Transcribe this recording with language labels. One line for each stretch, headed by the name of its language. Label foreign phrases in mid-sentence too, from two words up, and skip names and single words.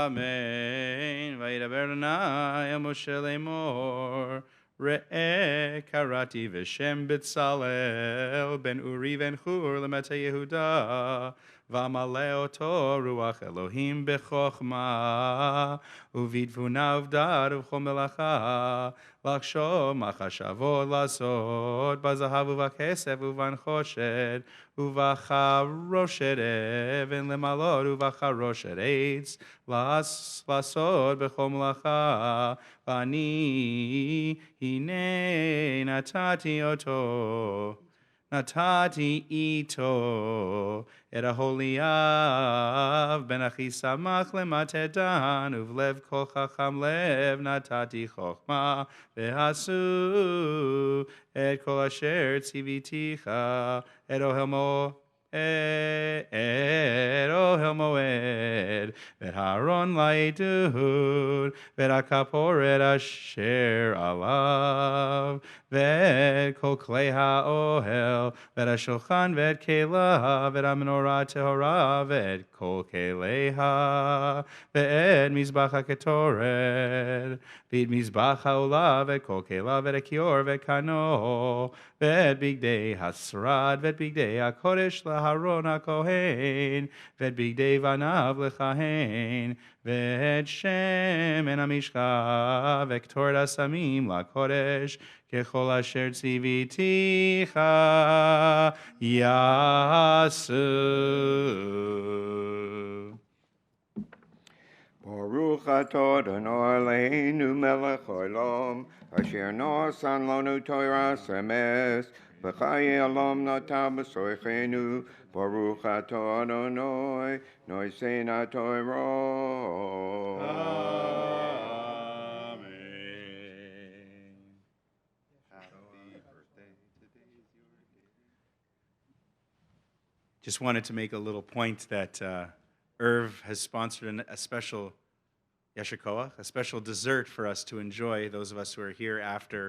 Hebrew: וידבר אדוני אל משה לאמור. ראה קראתי ושם בצלאל בן אורי בן חור למטה יהודה ואמלא אותו רוח אלוהים בחכמה ובתבונה דעת ובכל מלאכה לחשוב מחשבות לעשות בזהב ובכסף ובנחושת ובחרושת אבן למלאת ובחרושת עץ לעשות בכל מלאכה ואני הנה נתתי אותו נתתי איתו את אהליאב בן אחיסמך למטה דן ובלב כל חכם לב נתתי חכמה ועשו את כל אשר ציויתיך את אוהל מועד ואת הארון לעדות ואת הכפורת אשר עליו ואת כל כלי האוהל ואת השולחן ואת כליו ואת המנורה טהורה ואת כל כליה ואת מזבח הקטורת ואת מזבח העולה ואת כל כליו ואת הכיור ואת כנו ואת בגדי השרד ואת בגדי הקודש לאהרון הכהן ואת בגדי בניו לכהן ואת שמן המשחה ואת קטורת הסמים לקודש ככל אשר ציוויתיך יעשו. ברוך אתה אדוני אלוהינו מלך העולם, אשר נתן לנו תורת אמת, וחיי עולם נתן בסוכנו. ברוך אתה אדוני נושא התורה.
English: Just wanted to make a little point that Irv has sponsored a special Yeshikoah, a special dessert for us to enjoy, those of us who are here after.